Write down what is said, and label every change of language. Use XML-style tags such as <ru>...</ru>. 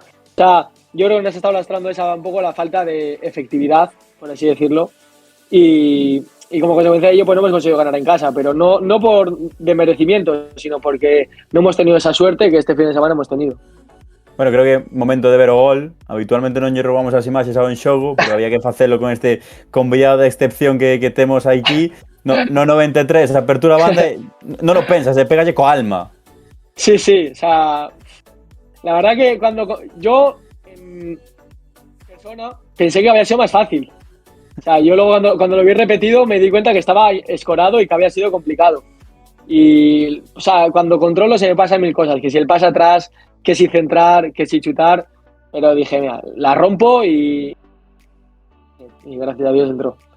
<es>O sea, yo creo que nos ha estado lastrando esa un poco la falta de efectividad, por así decirlo, y como consecuencia de ello pues no hemos conseguido ganar en casa, pero no por demerecimiento, sino porque no hemos tenido esa suerte que este fin de semana hemos tenido.</es> <gl>Bueno, creo que momento de ver o gol. Habitualmente non lle roubamos as imaxes ao en xogo, pero había que facelo con este convidado de excepción que temos aquí. No 93, esa apertura a banda, non lo pensas, pégalle co alma.</gl> <es>Sí, o sea, la verdad que cuando yo en persona pensé que había sido más fácil. O sea, yo luego cuando lo vi repetido me di cuenta que estaba escorado y que había sido complicado. Y, o sea, cuando controlo se me pasan 1000 cosas, que si el pase atrás, que si centrar, que si chutar, pero dije, mira, la rompo y gracias a Dios entró.</es>